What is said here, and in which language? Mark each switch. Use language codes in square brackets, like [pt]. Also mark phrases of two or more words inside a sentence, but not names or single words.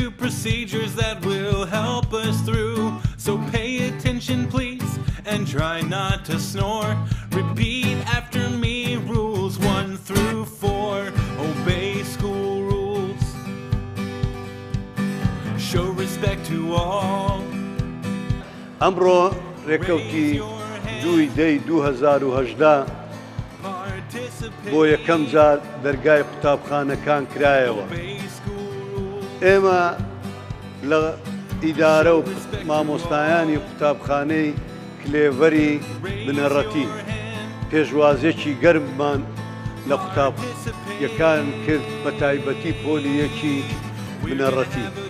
[en] procedures that will help us through. So pay attention, please, and try not to snore. Repeat after me, rules 1 through 4. Obey school rules. Show respect to all. [ckb] ئەمڕۆ ڕێکەوتی 2/2018 بۆ یەکەم جار دەرگای قوتابخانەکان کرایەوە. ئێمە لە ئیدارە و مامۆستایانی قوتابخانەی کلێڤەری بنەڕەتی پێشوازێکی گەرممان لە قوتابیەکان کرد، بە تایبەتی پۆلی یەکی بنەڕەتی.